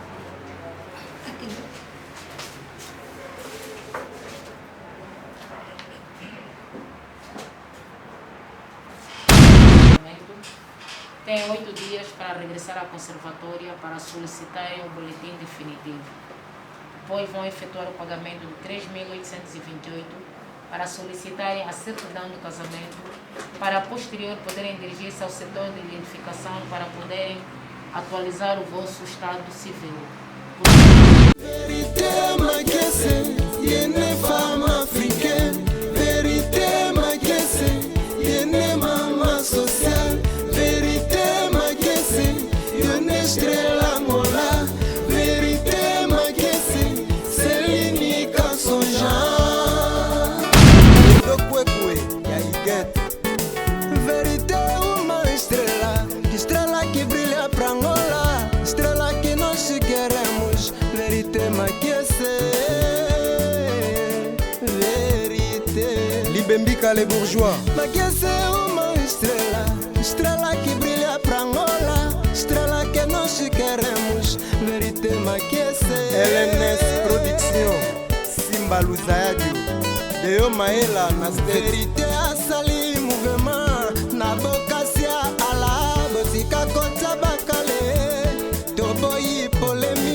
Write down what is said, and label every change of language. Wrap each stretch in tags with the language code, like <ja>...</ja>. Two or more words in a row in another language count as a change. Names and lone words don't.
<pt>Tem 8 dias para regressar à conservatória para solicitar o boletim definitivo. Depois vão efetuar o pagamento de 3.828 para solicitarem a certidão do casamento, para posterior poderem dirigir-se ao setor de identificação para poderem atualizar o vosso estado civil.</pt> <ln>Vérité makiese, yene</ln> <fr>femme africaine.</fr> <ln>Vérité makiese, yene mama social. Vérité makiese, yene estrela mola.</ln> <fr>Vérité makiese, c'est l'unique en son genre.</fr> <pt>Vérité uma estrela, estrela que brilha pra Angola, estrela que nós queremos,</pt> <ln>vérité makiese, vérité.</ln> <fr>Libembika les bourgeois.</fr> <pt>Makiese uma estrela, estrela que brilha pra Angola, estrela que nós queremos,</pt> <ln>vérité makiese. LNS Production, Simba Luzayadio, Deo Maela na state. Vérité asali mouvement, na boka sia ala, bosika kota bakale, toboyi polémique.</ln>